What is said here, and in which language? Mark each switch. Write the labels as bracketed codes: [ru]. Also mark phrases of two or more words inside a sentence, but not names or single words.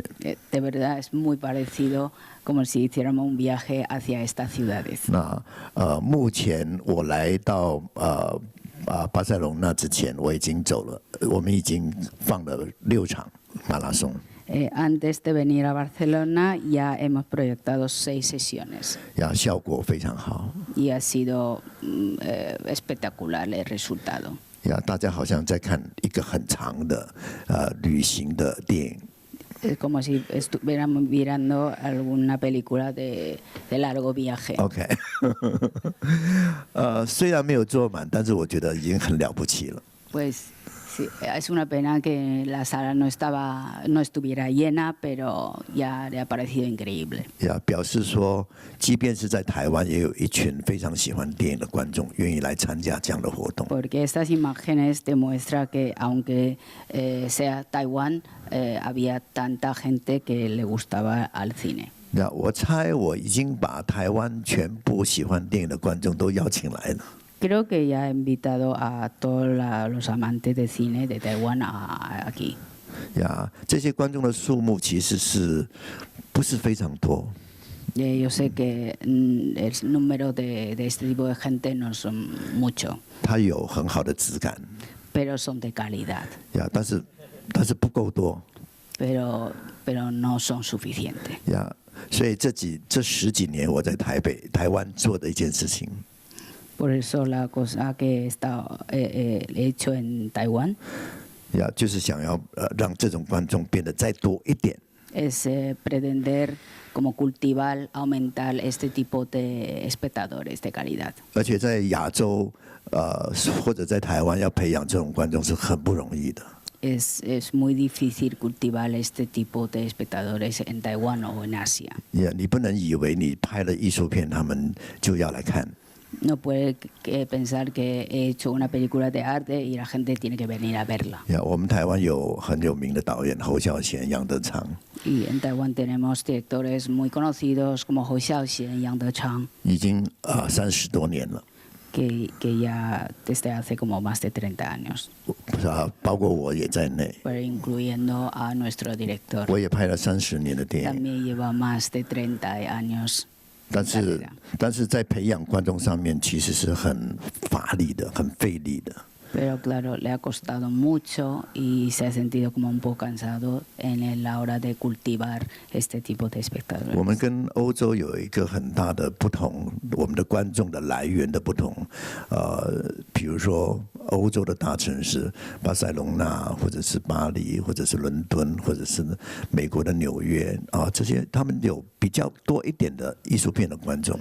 [es] De verdad es muy parecido como si hiciéramos un viaje hacia estas ciudades. [zh] 那目前我来到巴塞隆那之前，我已经走了，我们已经放了6场马拉松。 [es] Antes de venir a Barcelona ya hemos proyectado 6 sesiones. [zh] 效果非常好。 [es] Y ha sido espectacular el resultado. [zh] 大家好像在看一个很长的旅行的电影。 [es] Es como si estuviéramos mirando alguna película de largo viaje. [zh] OK 虽然没有坐满，但是我觉得已经很了不起了。 [es] Pues sí, es una pena que la sala no estuviera llena, pero ya le ha parecido increíble. [zh] 表示说，即便是在台湾，也有一群非常喜欢电影的观众愿意来参加这样的活动。 [es] Porque estas imágenes demuestran que aunque sea Taiwán, había tanta gente que le gustaba al cine. [zh] 那我猜我已经把台湾全部喜欢电影的观众都邀请来了。 [es] Creo que ya he invitado a todos los amantes de cine de Taiwán aquí. [zh] 呀，这些观众的数目其实不是非常多。 [es] Yo sé que el número de este tipo de gente no son mucho. [zh] 它有很好的质感。 [es] Pero son de calidad. [zh] 呀，但是不够多。 [es] Pero no son suficientes. [zh] 呀，所以这10几年我在台湾做的一件事情。 [es] Por eso la cosa que he hecho en Taiwán. [zh] 呀，就是想要让这种观众变得再多一点。 [es] Es pretender como cultivar, aumentar este tipo de espectadores de calidad. [zh] 而且在亚洲，或者在台湾要培养这种观众是很不容易的。 [es] Es muy difícil cultivar este tipo de espectadores en Taiwán o en Asia. [zh] 你不能以为你拍了艺术片，他们就要来看。 [es] No puede pensar que he hecho una película de arte y la gente tiene que venir a verla. [zh] 我们台湾有很有名的导演侯孝贤、杨德昌。 [es] Y en Taiwán tenemos directores muy conocidos como Hou Xiaoxian y Yang Dechang. [zh] 已经30多年了。 [es] Que ya desde hace como más de 30 años. [zh] 包括我也在内。 [es] Pero incluyendo a nuestro director. [zh] 我也拍了30年的电影。 [es] También lleva más de 30 años. [zh] 但是在培养观众上面其实是很乏力的，很费力的。 [es] Pero claro, le ha costado mucho y se ha sentido como un poco cansado en la hora de cultivar este tipo de espectadores. [zh] 我们跟欧洲有一个很大的不同，我们的观众的来源的不同。比如说欧洲的大城市，巴塞隆纳，或者是巴黎，或者是伦敦，或者是美国的纽约这些他们有比较多一点的艺术片的观众。